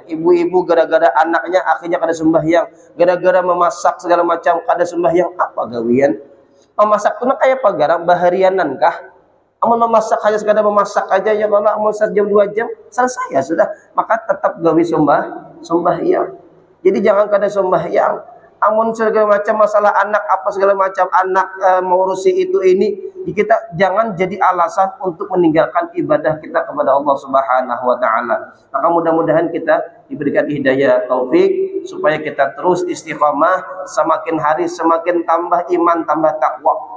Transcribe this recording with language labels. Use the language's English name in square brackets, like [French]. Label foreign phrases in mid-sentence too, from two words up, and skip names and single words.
[Banjar] Ibu-ibu gara-gara anaknya akhirnya kada sembahyang, gara-gara memasak segala macam kada sembahyang. Apa gawian? Memasak itu kayak apa garang baharianan kah? Amun memasak hanya sekadar memasak aja ya kalau amun sejam 2 jam selesai ya sudah, maka tetap gawi sembahyang. Jadi jangan kada sembahyang. Amun segala macam masalah anak apa segala macam anak mengurusi itu ini, kita jangan jadi alasan untuk meninggalkan ibadah kita kepada Allah [Arabic] سبحانه وتعالى. [Indonesian] Maka mudah-mudahan kita diberikan hidayah taufik supaya kita terus istiqamah, semakin hari semakin tambah iman, tambah takwa.